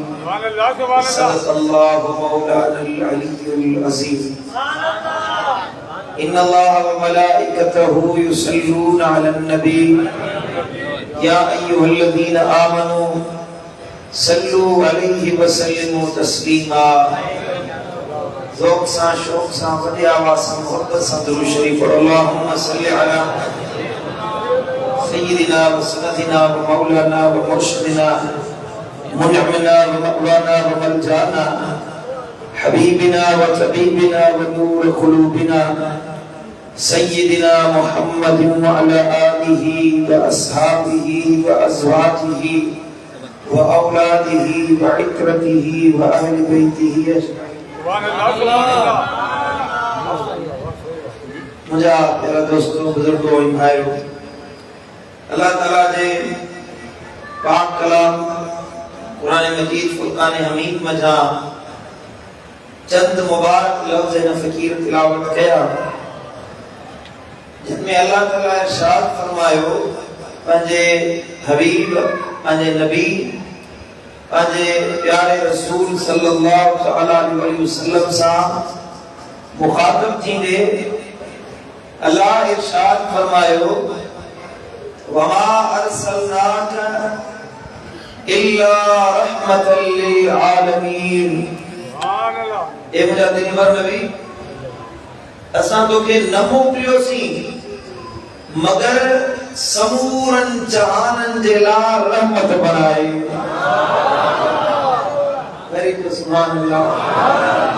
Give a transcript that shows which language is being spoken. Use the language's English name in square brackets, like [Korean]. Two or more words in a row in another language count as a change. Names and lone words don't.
[Arabic] صدق الله مولانا العلي العظيم. إن الله وملائكته يصلون على النبي يا أيها الذين آمنوا صلوا عليه وسلموا تسليما. [Sindhi] ذوق سان شوق سان وڈی آواز سان محبت سان درود شریف پڑھو. [Arabic] اللهم صل على سيدنا وسندنا ومولانا ومرشدنا منعمنا ومأوانا وملجانا حبيبنا وطبيبنا ونور قلوبنا سيدنا محمد وعلى آله وأصحابه وأزواجه وأولاده وعترته وأهل بيته أجمعين. [Hindi] मुझे मेरा दोस्तों बुजुर्गों भाइयों, [Sindhi] अल्लाह ताला जे पाक कलाम कुरान मजीद फुरकान हमीद मजा चंद मुबारक लफ्ज़ न फकीर तिलावत कया, जिनमें अल्लाह ताला इरशाद फरमायो पंहिंजे हबीब पंहिंजे नबी पंहिंजे प्यारे रसूल [Arabic] صلى الله تعالى عليه وسلم [Sindhi] सां मुखातब थींदे अल्लाह इरशाद फरमायो [Arabic] وما أرسلناك إلا رحمة للعالمين. [Sindhi] ए मुंहिंजा दिलबर नबी, असां तोखे न मोकिलियोसीं मगर समूरन जहाननि जे लाइ रहमत बणाए. वरी तो [Arabic] سبحان الله.